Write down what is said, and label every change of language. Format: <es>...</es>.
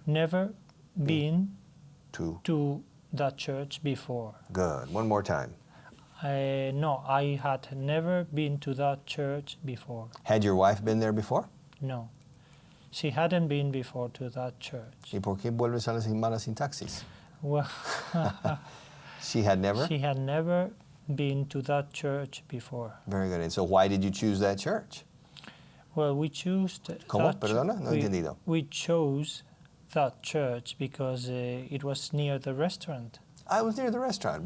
<en>never been To. to that church before. Good. One more time. No, I had never been to that church before. Had your wife been there before? No, she hadn't been before to that church.</en> <es>¿Y por qué vuelves a la mala sintaxis?</es> <en>Well, She had never? she had never been to that church before. Very good. And so why did you choose that church? Well, we chose</en> <es>¿Cómo? Perdona, no he entendido.</es> <en>We chose that church because it was near the restaurant. I was near the restaurant.</en>